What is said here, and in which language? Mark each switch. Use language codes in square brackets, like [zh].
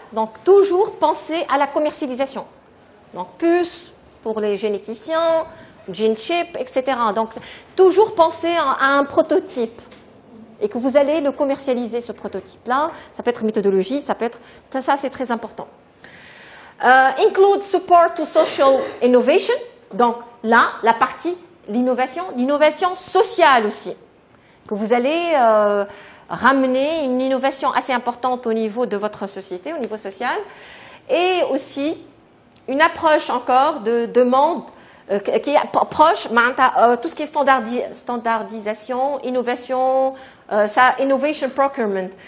[fr] Donc, toujours penser à la commercialisation. Donc, puces pour les généticiens, gene chip, etc. Donc, toujours penser à un prototype et que vous allez le commercialiser, ce prototype-là. Ça peut être méthodologie, ça c'est très important. [en] Include support to social innovation. [fr] Donc là, la partie, l'innovation sociale aussi. Que vous allez ramener une innovation assez importante au niveau de votre société, au niveau social. et aussi une approche encore de demande qui est proche, tout ce qui est standardisation, innovation, innovation procurement.